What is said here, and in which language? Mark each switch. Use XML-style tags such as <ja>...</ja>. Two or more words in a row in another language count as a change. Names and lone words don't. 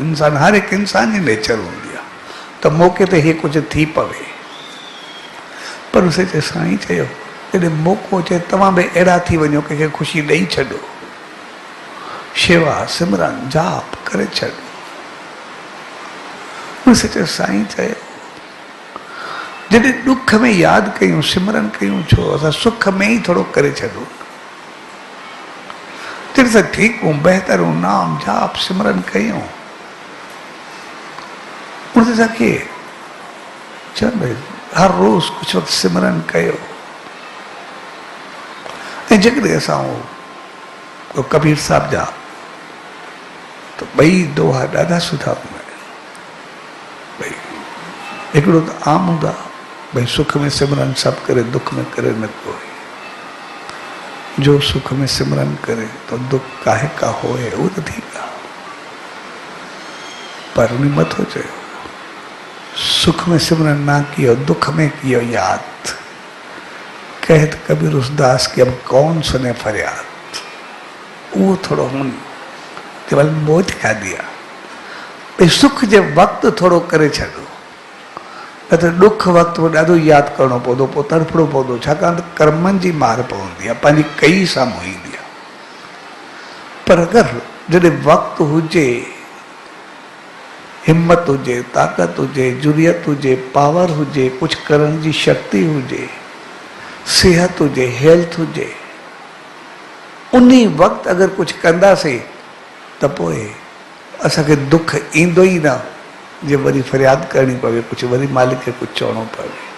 <sd>इंसान, हर हिकु इंसान जी नेचर हूंदी आहे त मौक़े ते हे कुझु थी पवे, पर सचे साईं चयो जॾहिं मौक़ो अचे तव्हां बि अहिड़ा थी वञो, कंहिंखे ख़ुशी ॾेई छॾो, शेवा सिमरन जाप करे छॾो। सचे साईं चयो जॾहिं ॾुख में यादि कयूं, सिमरन कयूं, छो असां सुख में ई थोरो करे छॾूं। जॾहिं असां ठीकु हूं, बहितर हूं, नाम जाप सिमरन कयूं, उन ते असांखे चल भाई हर रोज कुछ वक्त सिमरन कयो। ऐं जेकॾहिं असां कबीर साहब जा तो ॿई दोहा ॾाढा सुठा हूंदा आहिनि। भई हिकिड़ो त आम हूंदा भई</sd> <hi>सुख में सिमरन सभु करे दुख में करे न कोई, जो सुख में सिमरन करे तो दुख काहे का होए, वो तो ठीक है।</hi> <sd>पर उन्हें मत हो चयो</sd> <hi>सुख में सिमरन ना कियो दुख में कियो याद, कहत कबीर उस दास की अब कौन सुने फरियाद।</hi> <sd>वो थोड़ो हुन केवल</sd> <hi>मोह दिखा दिया</hi> <sd>भई सुख जे वक्त थोड़ो करे छॾो, न त दुख वक्त में ॾाढो यादि करणो पवंदो, पोइ तड़फड़ो पवंदो, छाकाणि त कर्मनि जी मार पवंदी आहे, पंहिंजी कई साम्हूं ईंदी आहे। पर अगरि जॾहिं वक़्तु हुजे, हिम्मत हुजे, ताक़त हुजे, जुरियत हुजे, पावर हुजे, कुछ करण जी शक्ति हुजे, सेहत हुजे, हेल्थ हुजे, उन्हीं वक़्तु अगरि कुछ कंदासीं त पोइ असांखे दुख ईंदो ई न, जे वरी फरियाद करणी पवे, कुछ वरी मालिक खे कुछ चवणो पवे।</sd>